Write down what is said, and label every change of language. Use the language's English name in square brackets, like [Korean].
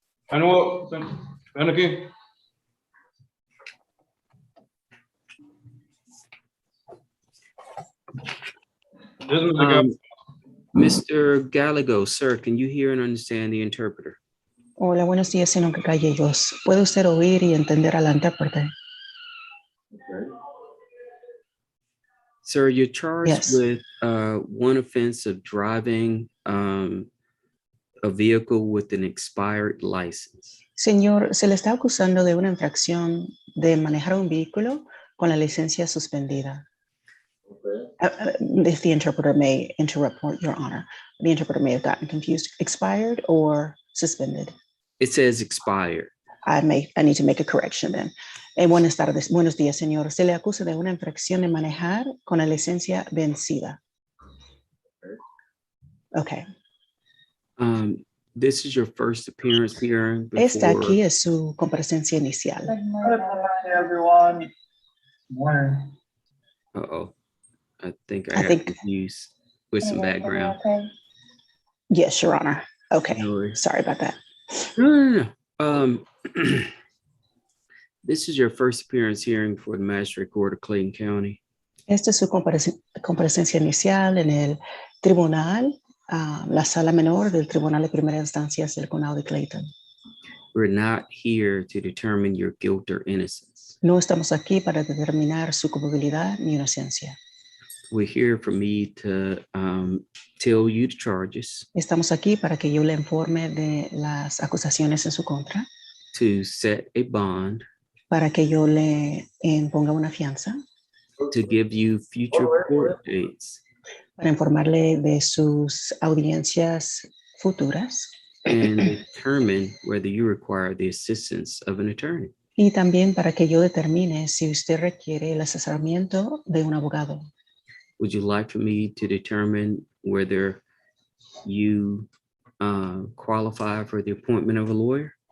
[Spanish] Manuel, ven aquí. [English] This is Mr. Gallegos, sir, can you hear and understand the interpreter? [Spanish] Hola, buenos días, señor Gallegos. ¿Puede usted oír y entender al intérprete? [English] Sir, you're charged Yes. with 1 offense of driving a vehicle with an expired license. [Spanish] Señor, se le está acusando de una infracción de manejar un vehículo con la licencia suspendida. [English] If the interpreter may interrupt, Your Honor, the interpreter may have gotten confused. Expired or suspended? It says expired. I need to make a correction then. [Spanish] Buenos días, señor. Se le acusa de una infracción de manejar con la licencia vencida. [English] Okay. This is your first appearance here. [Spanish] Esta aquí es su comparecencia inicial. [English] Everyone. Morning. Uh-oh. I think I got confused with some background. Okay. Yes, Your Honor. Okay. No worries. Sorry about that. No. This is your first appearance hearing for the Magistrate Court of Clayton County. [Spanish] Esta es su comparecencia inicial en el tribunal, la sala menor del Tribunal de Primera Instancia del Condado de Clayton. [English] We're not here to determine your guilt or innocence. [Spanish] No estamos aquí para determinar su culpabilidad ni inocencia. [English] We're here for me to tell you the charges. [Spanish] Estamos aquí para que yo le informe de las acusaciones en su contra. [English] To set a bond. [Spanish] Para que yo le imponga una fianza. [English] To give you future court dates. [Spanish] Para informarle de sus audiencias futuras. [English] And determine whether you require the assistance of an attorney. [Spanish] Y también para que yo determine si usted requiere el asesoramiento de un abogado. [English] Would you like for me to determine whether you qualify for the appointment of a lawyer?